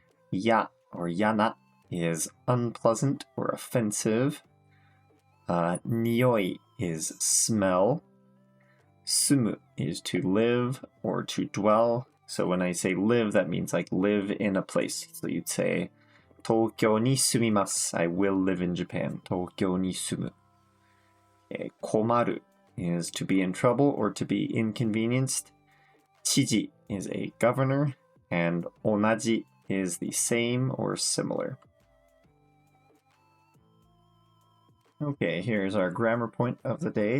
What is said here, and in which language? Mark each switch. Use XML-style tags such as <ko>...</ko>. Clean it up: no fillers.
<en>や or やなis unpleasant or offensive. 匂い is smell. 住む is to live or to dwell. So when I say live, that means like live in a place. So you'd say</en> <ja>東京に住みます.</ja> <en>I will live in Japan.</en> <ja>東京に住む。</ja> <en>困る is to be in trouble or to be inconvenienced. 知事 is a governor. And 同じ is the same or similar.Okay, here's our grammar point of the day.</en>